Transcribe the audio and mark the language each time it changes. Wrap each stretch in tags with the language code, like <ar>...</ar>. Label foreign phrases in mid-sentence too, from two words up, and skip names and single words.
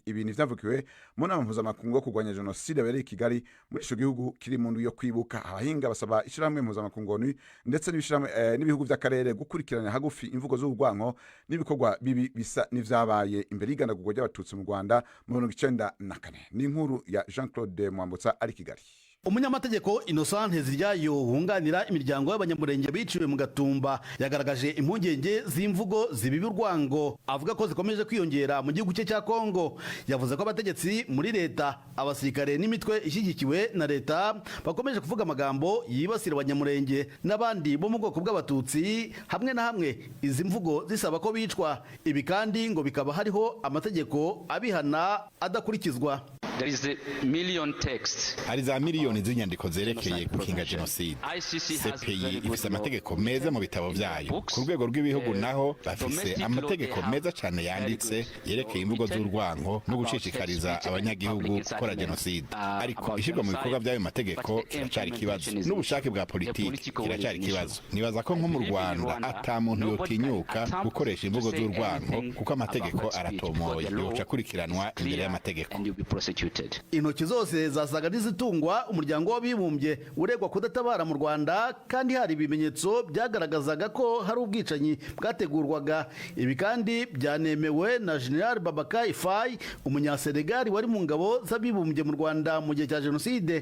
<rn>Ibi ni vyavukiwe mu nama mpuzamakungu yo kurwanya genocide yabereye i Kigali muri ico gihugu kiri mu ndu yo kwibuka. Abahinga basaba ishiramwe mpuzamakungu ndetse n'ibihugu vy'akarere gukurikirana hagufi imvugo z'urwanko n'ibikorwa bibi bisa n'ivyabaye imbere y'igandagurwa ry'abatutsi mu Rwanda mu 1994. Ni inkuru ya Jean-Claude Mwambutsa ari Kigali.</rn> <rw>Umunyamategeko Innocent Nteziryayo wunganira imiryango y'abanyamurenge biciwe mu Gatumba yagaragaje impungenge z'imvugo zibibi urwango, avuga ko zikomeje kwiyongera mu gihugu cye cya Kongo. Yavuze ko abategetsi muri leta, abasirikare n'imitwe ishyigikiwe na leta bakomeje kuvuga amagambo yibasira abanyamurenge n'abandi bo mu bwoko bw'abatutsi, hamwe na hamwe izi mvugo zisaba ko bicwa. Ibi kandi ngo bikaba hariho amategeko abihana adakurikizwa.</rw> <en>There is a million text.</en> <rn>Hari za miliyoni z'inyandiko zerekeye gukinga genocide. CPI ifise amategeko meza mu bitabo vyayo. Ku rwego rw'ibihugu naho bafise amategeko meza cyane yanditse yerekeye imvugo z'urwanko no gucicikariza abanyagihugu gukora genocide. Ariko ishirwa mu bikorwa by'ayo mategeko kiracari kibazo. N'ubushake bwa politiki kiracari kibazo. Nibaza ko nko mu Rwanda ata muntu yotinyuka gukoresha imvugo z'urwanko kuko amategeko aratomoye yoca kurikiranwa imbere y'amategeko.</rn> <en>executed.</en> <rw>Intoki zose zasaga n'izitungwa umuryango w'abibumbye uregwa kudatabara mu Rwanda, kandi hari ibimenyetso byagaragazaga ko hari ubwicanyi bwategurwaga. Ibi kandi byanemewe na General Babacar Faye, umunyasenegali wari mu ngabo z'abibumbye mu Rwanda mu gihe cya jenoside.</rw>